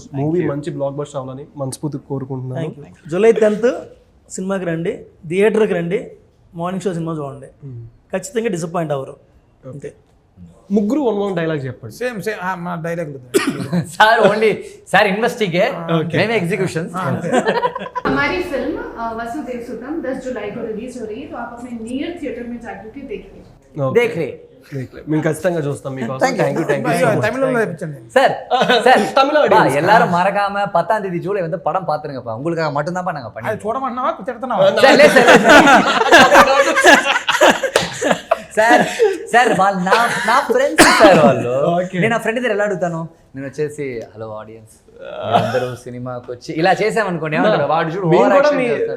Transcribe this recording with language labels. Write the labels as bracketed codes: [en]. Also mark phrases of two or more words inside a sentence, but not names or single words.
[te] మూవీ మంచి [en] block buster [te] అవ్వాలని మనస్ఫూర్తిగా కోరుకుంటున్నాను. జూలై 10th సినిమాకి రండి, థియేటర్కి రండి, [en] morning show [te] సినిమా చూడండి, ఖచ్చితంగా డిసప్పాయింట్ అవ్వరు. అంతే. ముగ్గురు 1 డైలాగ్ చెప్పండి. సేమ్ మా డైలాగ్ [en] sir only sir investigate, [te] మేమే [en] execution. [hi] हमारी फिल्म वसुदेव सुतम 10 जुलाई को रिलीज हो रही है, तो आप अपने [en] near theatre [hi] में जाकर के देखिए. देखले [te] మేము ఖచ్చితంగా చూస్తాం మీకోసం. [en] thank you. [te] తమిళంలో చెప్పించండి [ta] சார் சார் தமிழ் audience. எல்லாரும் மறக்காம 10ஆம் தேதி ஜூலை வந்து படம் பாத்துருங்கப்பா. உங்களுக்காக மட்டும் தான் நாங்க பண்ணி. [te] అది చూడమన్నావా తిడుతున్నావా? సార్ సార్ వాళ్ళు నా ఫ్రెండ్స్ సార్ వాళ్ళు. నేను నా ఫ్రెండ్ దగ్గర ఎలా అడుగుతాను, నేను వచ్చేసి [en] hello audience [te] అందరూ సినిమాకి వచ్చి ఇలా చేసామనుకోండి, ఏమంటారు వాడు చూడు [en] over action [te] చేస్తాడు.